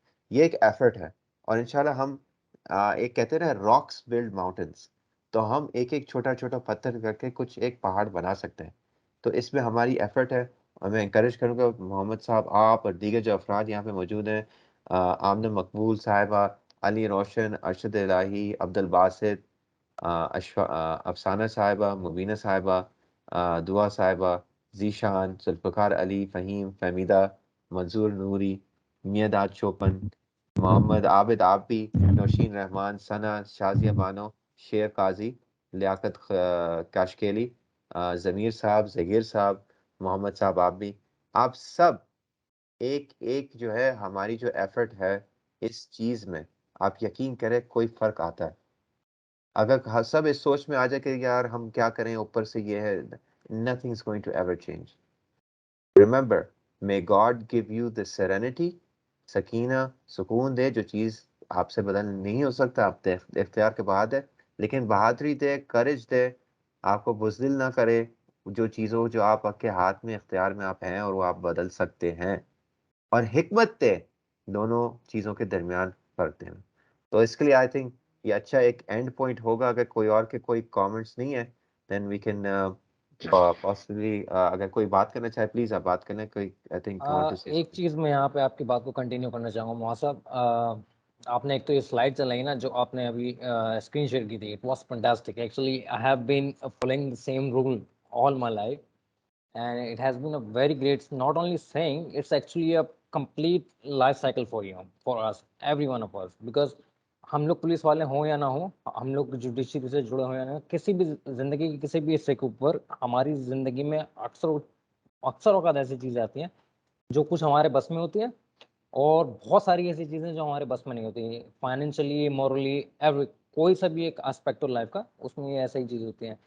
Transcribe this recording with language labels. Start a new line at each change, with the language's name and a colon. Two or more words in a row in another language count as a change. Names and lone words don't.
Urdu: یہ ایک ایفرٹ ہے، اور انشاءاللہ ہم ایک کہتے ہیں نا
English: rocks build mountains,
Urdu: تو ہم ایک ایک چھوٹا چھوٹا پتھر کرکے کچھ ایک پہاڑ بنا سکتے ہیں. تو اس میں ہماری ایفرٹ ہے، اور میں انکریج کروں گا محمد صاحب، آپ اور دیگر جو افراد یہاں پہ موجود ہیں، آمنہ مقبول صاحبہ، علی روشن، ارشد الٰہی، عبدالباسط, افسانہ صاحبہ، مبینہ صاحبہ، دعا صاحبہ، ذیشان، ذوالفقار علی، فہیم، فہمیدہ، منظور نوری، میانداد چوپان، محمد عابد آبی، نوشین رحمان، ثنا، شازیہ بانو، شیر قاضی، لیاقت کاشکیلی، ضمیر صاحب، ظہیر صاحب، محمد صاحب آبی، آپ سب ایک ایک جو ہے ہماری جو ایفرٹ ہے اس چیز میں، آپ یقین کریں کوئی فرق آتا ہے. اگر سب اس سوچ میں آ جائے کہ یار ہم کیا کریں، اوپر سے یہ ہے,
English: Nothing is going to ever change. Remember, may God give you the serenity,
Urdu: سکینہ، سکون دے، جو چیز آپ سے بدل نہیں ہو سکتا، آپ کے اختیار کے باہر ہے، لیکن بہادری دے، کریج دے، آپ کو بزدل نہ کرے، جو چیزوں جو آپ کے ہاتھ میں، اختیار میں آپ ہیں اور وہ آپ بدل سکتے ہیں. اور حکمت دے، دونوں چیزوں کے درمیان فرق دینا. تو اس کے لیے
English: I think
Urdu: یہ اچھا ایک
English: end point
Urdu: ہوگا. اگر کوئی اور کے کوئی کمنٹس نہیں ہے,
English: then we can possibly
Urdu: اگر کوئی بات کرنا چاہے پلیز آپ بات کرنا.
English: कोई I think you want to say
Urdu: ایک چیز میں یہاں پہ آپ کی بات کو کنٹینیو کرنا چاہوں گا معاصب. آپ نے ایک تو یہ سلائیڈ چلائی نا جو آپ نے ابھی
English: screen share
Urdu: کی تھی,
English: It was fantastic actually. I have been following the same rule all my life and it has been a very great, not only saying, it's actually a complete life cycle for you, for us, every one of us, because
Urdu: ہم لوگ پولیس والے ہوں یا نہ ہو، ہم لوگ جوڈیشری سے جڑے ہو یا نہ، کسی بھی زندگی کے کسی بھی حصے کے اوپر ہماری زندگی میں اکثر اوقات ایسی چیزیں آتی ہیں جو کچھ ہمارے بس میں ہوتی ہے، اور بہت ساری ایسی چیزیں جو ہمارے بس میں نہیں ہوتی، فائنینشلی، مورلی، ایوری کوئی سا بھی ایک
English: aspect of life
Urdu: کا، اس میں یہ ایسی ہی چیز ہوتی ہیں.